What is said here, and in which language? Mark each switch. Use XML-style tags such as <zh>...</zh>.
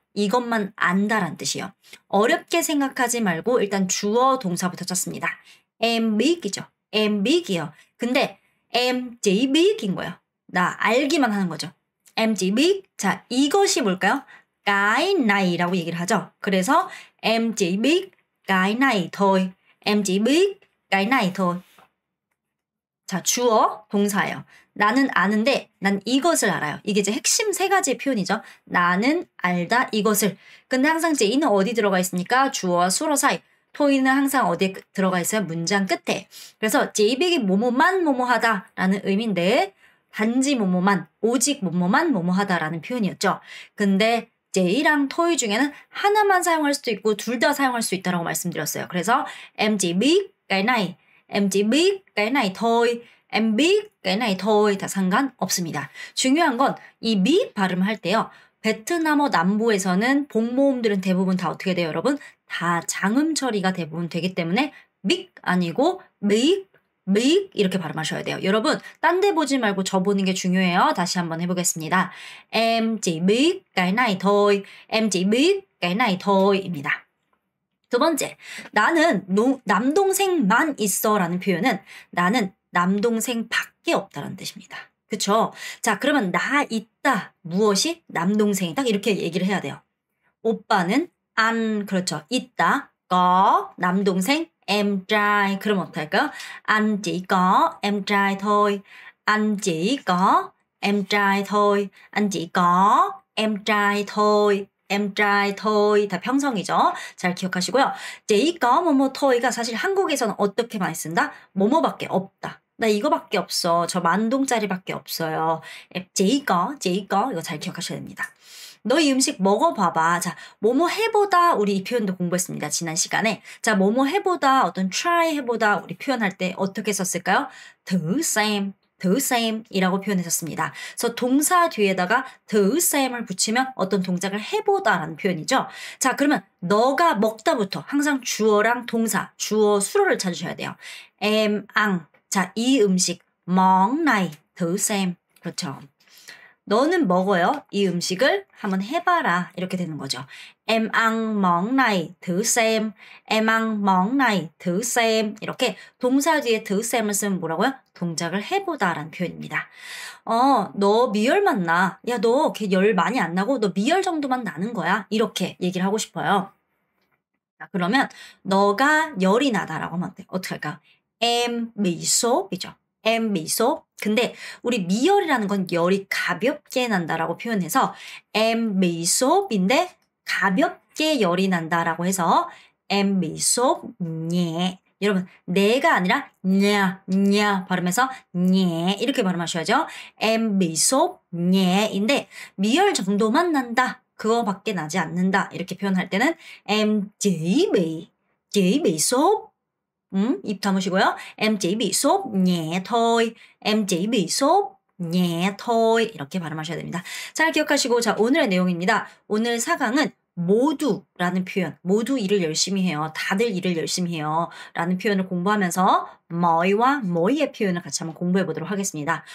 <ko>이것만 안다란 뜻이에요. 어렵게 생각하지 말고 일단 주어 동사부터 찾습니다.</ko> <vi>em biết</vi> <ko>이죠. em biết 이요. 근데</ko> <vi>em chỉ biết</vi> <ko>인 거예요. 나 알기만 하는 거죠.</ko> <vi>em chỉ biết.</vi> <ko>자, 이것이 뭘까요? cái nay라고 얘기를 하죠.</ko> <vi>그래서 em chỉ biết cái này thôi. em chỉ biết cái này thôi.</vi> <ko>자, 주어 동사예요. 나는 아는데 난 이것을 알아요. 이게 이제 핵심 세 가지의 표현이죠. 나는 알다 이것을. 근데 항상 제이는 어디 들어가 있습니까? 주어와 수로 사이. 토이는 항상 어디에 들어가 있어요? 문장 끝에. 그래서 제이백이 뭐뭐만 뭐뭐하다라는 의미인데 단지 뭐뭐만, 오직 뭐뭐만 뭐뭐하다라는 표현이었죠. 근데 제이랑 토이 중에는 하나만 사용할 수도 있고 둘 다 사용할 수 있다라고 말씀드렸어요.</ko> <vi>그래서 em chỉ biết cái này, em chỉ biết cái này thôi. em biết cái này thôi</vi> <ko>다 상관없습니다. 중요한 건 이 미 발음할 때요. 베트남어 남부에서는 복모음들은 대부분 다 어떻게 돼요, 여러분? 다 장음 처리가 대부분 되기 때문에 믹 아니고 믹 이렇게 발음하셔야 돼요. 여러분 딴 데 보지 말고 저 보는 게 중요해요. 다시 한번 해보겠습니다.</ko> <vi>em chỉ biết cái này thôi. em chỉ biết cái này thôi 입니다.</vi> <ko>두 번째, 나는 남동생만 있어 라는 표현은 나는 남동생밖에 없다라는 뜻입니다. 그쵸? 자, 그러면 나 있다. 무엇이? 남동생이 딱 이렇게 얘기를 해야 돼요. 오빠는 안, 그렇죠. 있다.</ko> <vi>có, 남동생, em trai.</vi> <ko>그럼 어떡할까요?</ko> <vi>anh chỉ có em trai thôi. anh chỉ có em trai thôi. anh chỉ có em trai thôi. em trai thôi.</vi> <ko>다 평성이죠. 잘 기억하시고요. chỉ có 뭐뭐 toi가 사실 한국에서는 어떻게 많이 쓴다? 뭐뭐밖에 없다. 나 이거밖에 없어. 저 10,000동짜리밖에 없어요. chỉ có 이거 잘 기억하셔야 됩니다. 너 이 음식 먹어봐봐. 자, 뭐뭐 해보다 우리 이 표현도 공부했습니다. 지난 시간에. 자, 뭐뭐 해보다 어떤 try 해보다 우리 표현할 때 어떻게 썼을까요? thử xem 이라고 표현했었습니다. 그래서 동사 뒤에다가 thử sem을 붙이면 어떤 동작을 해보다라는 표현이죠. 자, 그러면 너가 먹다부터 항상 주어랑 동사, 주어 수로를 찾으셔야 돼요.</ko> <vi>em ăn.</vi> <ko>자, 이 음식</ko> <vi>món này thử xem.</vi> <ko>그렇죠. 너는 먹어요. 이 음식을 한번 해봐라. 이렇게 되는 거죠.</ko> <vi>em ăn món này thử xem. em ăn món này thử xem.</vi> <ko>이렇게 동사 뒤에 thử sem을 쓰면 뭐라고요? 동작을 해보다라는 표현입니다. 너 미열만 나. 야, 너 걔 열 많이 안 나고 너 미열 정도만 나는 거야. 이렇게 얘기를 하고 싶어요. 자, 그러면 너가 열이 나다라고 하면 어떻게 할까요?</ko> <vi>em bị sốt 이죠. em bị sốt.</vi> <ko>근데 우리 미열이라는 건 열이 가볍게 난다라고 표현해서 em bị sốt 인데 가볍게 열이 난다라고 해서</ko> <vi>em bị sốt nhẹ.</vi> <ko>여러분 내가 아니라 냐 발음해서 nhẹ 이렇게 발음하셔야죠.</ko> <vi>em bị sốt nhẹ인데</vi> <ko>미열 정도만 난다. 그거밖에 나지 않는다. 이렇게 표현할 때는</ko> <vi>em chỉ bị sốt.</vi> <ko>입 다무시고요.</ko> <vi>em chỉ bị sốt nhẹ thôi. em chỉ bị sốt nhẹ thôi.</vi> <ko>이렇게 발음하셔야 됩니다. 잘 기억하시고 자, 오늘의 내용입니다. 오늘 4강은 모두라는 표현, 모두 일을 열심히 해요. 다들 일을 열심히 해요. 라는 표현을 공부하면서 뭐이와 뭐이의 표현을 같이 한번 공부해 보도록 하겠습니다.</ko>